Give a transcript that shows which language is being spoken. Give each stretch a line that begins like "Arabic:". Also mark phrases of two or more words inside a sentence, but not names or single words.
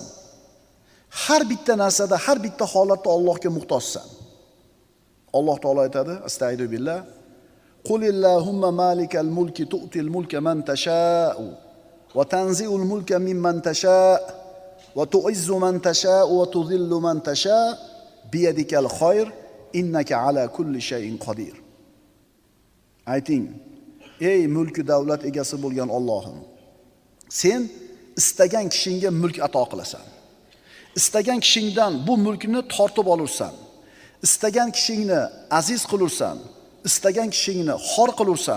Uzbek: Har bitta narsada, har bitta holatda Allohga muhtojsan. Alloh taolo aytadi,
Arabic: أستغفر بالله قل اللهم مالك الملك تؤتي الملك من تشاء وتنزع الملك ممن تشاء وتعز من تشاء وتذل من تشاء بيدك الخير إنك على كل شيء قدير.
Uzbek: Ayting, ey mulk davlat egasi bo'lgan Allohim, sen istagan kishingga mulk ato qilasan. Istagan kishingdan bu mulkni tortib olursan. Istagan kishingni aziz qilursan, istagan kishingni xor qilursan.